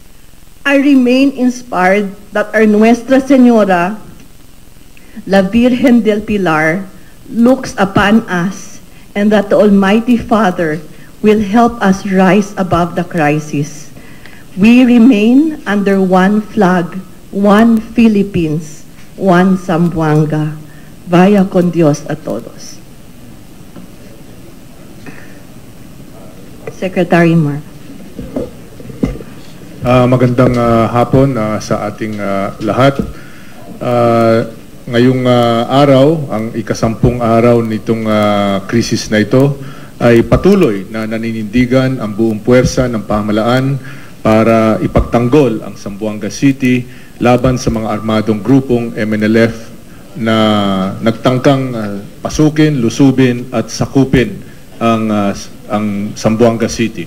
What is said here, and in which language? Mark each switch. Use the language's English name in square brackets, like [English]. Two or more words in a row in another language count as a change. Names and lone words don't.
[English] I remain inspired that our Nuestra Señora, La Virgen del Pilar, looks upon us, and that the Almighty Father will help us rise above the crisis. We remain under one flag, one Philippines, one Zamboanga. [Spanish] Vaya con Dios a todos. [English] Secretary Mark. [Filipino] Magandang hapon sa ating lahat. Ngayong araw, ang ikasampung araw nitong krisis na ito, ay patuloy na naninindigan ang buong puwersa ng pamahalaan para ipagtanggol ang Zamboanga City laban sa mga armadong grupong MNLF na nagtangkang pasukin, lusubin at sakupin ang Zamboanga City.